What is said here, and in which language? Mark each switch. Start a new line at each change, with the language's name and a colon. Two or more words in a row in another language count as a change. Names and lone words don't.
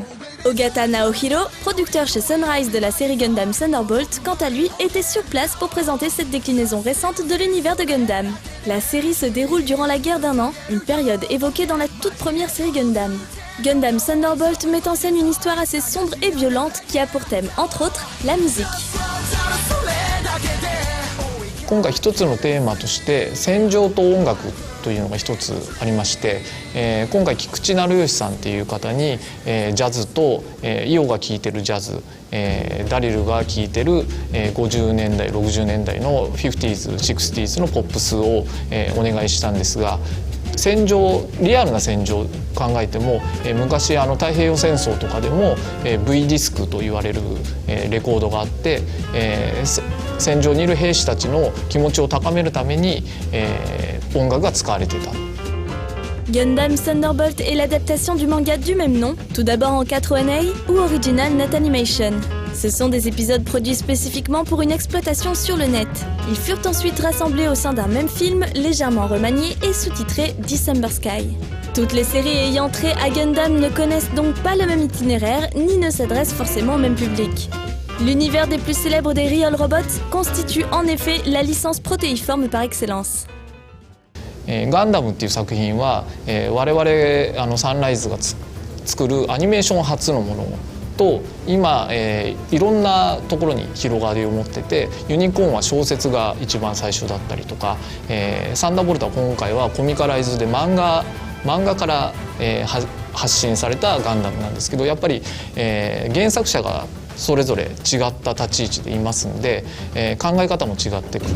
French: Ogata Naohiro, producteur chez Sunrise de la série Gundam Thunderbolt, quant à lui, était sur place pour présenter cette déclinaison récente de l'univers de Gundam. La série se déroule durant la guerre d'1 an, une période évoquée dans la toute première série Gundam. Gundam Thunderbolt met en scène une histoire assez sombre et violente qui a pour thème, entre autres, la musique.
Japanese: 今回一つのテーマとして戦場と音楽というのが一つありまして、今回菊池成吉さんっていう方に、ジャズと、イオが聴いてるジャズ、ダリルが聴いてる、50年代60年代の 50s 60s のポップスを、お願いしたんですが、戦場リアルな戦場を考えても、昔太平洋戦争とかでも、V ディスクと言われる、レコードがあって、戦場にいる兵士たちの気持ちを高めるために、音楽が使われていた。
French: Gundam Thunderbolt est l'adaptation du manga du même nom, tout d'abord en 4 ONA ou
English: Original Net Animation.
French: Ce sont des épisodes produits spécifiquement pour une exploitation sur le net. Ils furent ensuite rassemblés au sein d'un même film, légèrement remanié et sous-titré December Sky. Toutes les séries ayant trait à Gundam ne connaissent donc pas le même itinéraire, ni ne s'adressent forcément au même public. L'univers des plus célèbres des
English: Real Robots
French: constitue en effet la licence protéiforme par excellence.
Japanese: ガンダムっていう作品は、我々サンライズが作るアニメーション初のものと今、いろんなところに広がりを持ってて、ユニコーンは小説が一番最初だったりとか、サンダーボルトは今回はコミカライズで漫画から、発信されたガンダムなんですけど、やっぱり、原作者がそれぞれ違った立ち位置でいますんで、考え方も違ってくる。